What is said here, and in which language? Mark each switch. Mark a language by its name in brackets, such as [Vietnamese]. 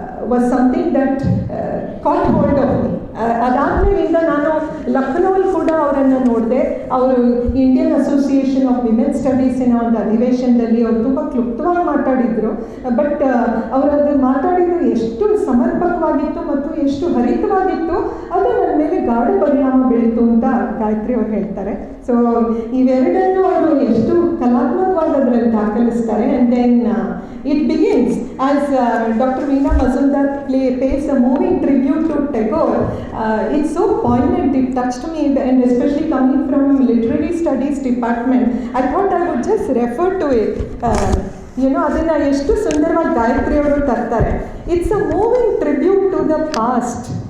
[English] Was something that caught hold of me. [Kannada] ಅದಾದಮೇಲಿಂದ ನಾನು ಲಕ್ನೋಲ್ಲಿ ಕೂಡ ಅವರನ್ನು ನೋಡಿದೆ. ಅವರು ಇಂಡಿಯನ್ ಅಸೋಸಿಯೇಷನ್ ಆಫ್ ವಿಮೆನ್ ಸ್ಟಡೀಸಿನ ಒಂದು ಅಧಿವೇಶನದಲ್ಲಿ ಅವರು ತುಂಬ ಕ್ಲುಪ್ತವಾಗಿ ಮಾತಾಡಿದರು. ಬಟ್ ಅವರದು ಮಾತಾಡಿದ್ದು ಎಷ್ಟು ಸಮರ್ಪಕವಾಗಿತ್ತು ಮತ್ತು ಎಷ್ಟು ಹರಿತವಾಗಿತ್ತು, ಅದು ನನ್ನ ಮೇಲೆ ಗಾಢ ಪರಿಣಾಮ ಬೀಳಿತು ಅಂತ ಗಾಯತ್ರಿ ಅವರು ಹೇಳ್ತಾರೆ. ಸೊ ಇವೆರಡನ್ನು ಅವರು ಎಷ್ಟು ಕಲಾತ್ಮಕವಾಗಿ ಅದರಲ್ಲಿ ದಾಖಲಿಸ್ತಾರೆ. [English] And then it begins as Dr. Veena Mazumdar pays a moving tribute to Tagore. It's so poignant, it touched me, and especially coming from literary studies department, I thought I would just refer to it. [Kannada] ಅದನ್ನು ಎಷ್ಟು ಸುಂದರವಾಗಿ ಗಾಯತ್ರಿ ಅವರು ತರ್ತಾರೆ. [English] It's a moving tribute to the past.